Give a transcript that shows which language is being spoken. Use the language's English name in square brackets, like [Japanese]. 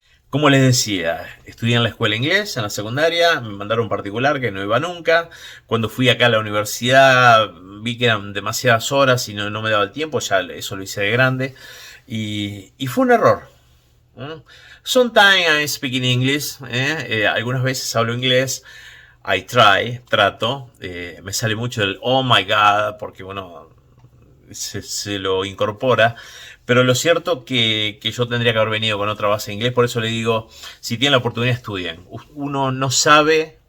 [Spanish] Como les decía, estudié en la escuela inglés, en la secundaria, me mandaron particular que no iba nunca. Cuando fui acá a la universidad vi que eran demasiadas horas y no me daba el tiempo, ya eso lo hice de grande. Y fue un error. ¿Mm? [English] Sometimes I speak in English. [Spanish] Algunas veces hablo inglés. Trato. Me sale mucho el [English] oh my god, [Spanish] porque bueno, se lo incorpora. Pero lo cierto que yo tendría que haber venido con otra base de inglés. Por eso le digo, si tienen la oportunidad, estudien. Uno no sabe